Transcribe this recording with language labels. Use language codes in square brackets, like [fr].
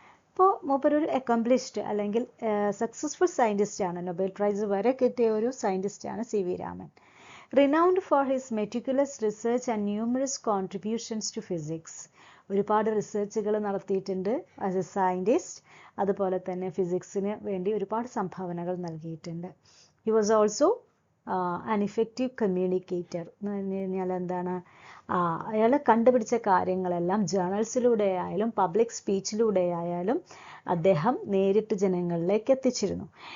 [ml] ഇപ്പോൾ മൂപ്പരൊരു അക്കംപ്ലിഷ്ഡ് അല്ലെങ്കിൽ successful സയൻറ്റിസ്റ്റാണ്, Nobel prize വരെ കിട്ടിയ ഒരു സയൻറ്റിസ്റ്റാണ് C V Raman. [en] renowned for his meticulous research and numerous contributions to physics. [ml] ഒരുപാട് റിസർച്ചുകൾ നടത്തിയിട്ടുണ്ട് [en] as a scientist, [ml] അതുപോലെ തന്നെ ഫിസിക്സിന് വേണ്ടി ഒരുപാട് സംഭാവനകൾ നൽകിയിട്ടുണ്ട്. [en] he was also an effective communicator [ml] എന്ന് പറഞ്ഞു കഴിഞ്ഞാൽ എന്താണ്, അയാൾ കണ്ടുപിടിച്ച കാര്യങ്ങളെല്ലാം ജേർണൽസിലൂടെ ആയാലും പബ്ലിക് സ്പീച്ചിലൂടെ ആയാലും അദ്ദേഹം നേരിട്ട് ജനങ്ങളിലേക്ക് എത്തിച്ചിരുന്നു.